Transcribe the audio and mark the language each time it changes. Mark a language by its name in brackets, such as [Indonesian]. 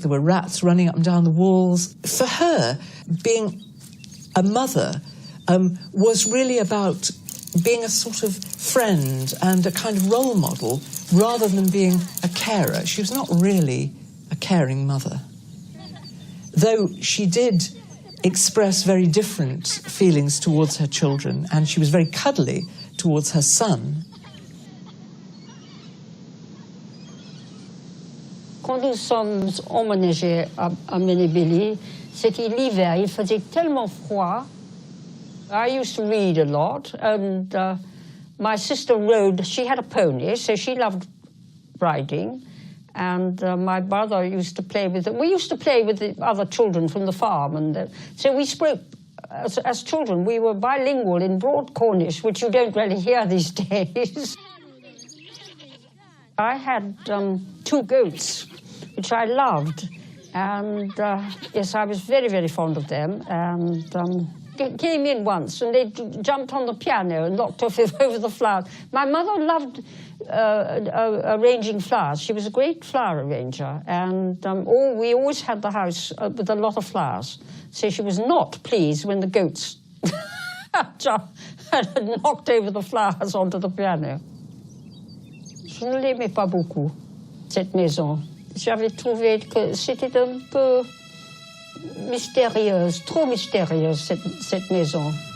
[English] There were rats running up and down the walls. For her, being a mother was really about being a sort of friend and a kind of role model rather than being a carer. She was not really a caring mother. Though she did express very different feelings towards her children, and she was very cuddly towards her son. [French] Quand nous sommes emménagés à Menebili, c'était l'hiver, il faisait tellement froid. [English] I used to read a lot, and my sister rode, she had a pony, so she loved riding, and my brother used to play with it. We used to play with the other children from the farm, and so we spoke, as children, we were bilingual in Broad Cornish, which you don't really hear these days. I had 2 goats, which I loved, and yes, I was very, very fond of them, and came in once and they jumped on the piano and knocked off over the flowers. My mother loved arranging flowers. She was a great flower arranger, and we always had the house with a lot of flowers. So she was not pleased when the goats had knocked over the flowers onto the piano. [French] Je ne l'aimais pas beaucoup, cette maison. J'avais trouvé que c'était un peu mystérieuse, trop mystérieuse, cette maison.